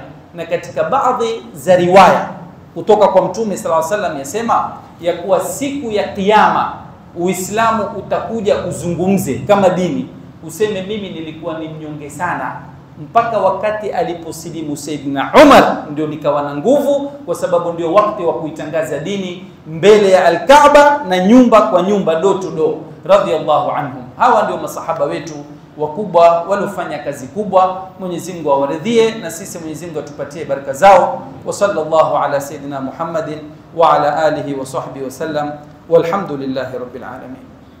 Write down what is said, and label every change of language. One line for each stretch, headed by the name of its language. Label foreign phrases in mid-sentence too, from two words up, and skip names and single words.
Swahili: Na katika baadhi za riwaya kutoka kwa Mtume
Arabic: صلى الله عليه وسلم
Swahili: yasema ya kuwa siku ya Kiyama Uislamu utakuja uzungumze kama dini, useme mimi nilikuwa ni mnyonge sana, mpaka wakati aliposilimu Sayyidina Umar ndio nikawa na nguvu, kwa sababu ndio wakati wa kuitangaza dini mbele ya al-Kaaba na nyumba kwa nyumba,
English: door to door.
Arabic: رضي الله عنهم.
Swahili: Hawa ndio masahaba wetu wakubwa waliofanya kazi kubwa. Mwenyezi Mungu awaridhie, na sisi Mwenyezi Mungu atupatie baraka zao.
Arabic: وصلى الله على سيدنا محمد وعلى آله وصحبه وسلم، والحمد لله رب العالمين.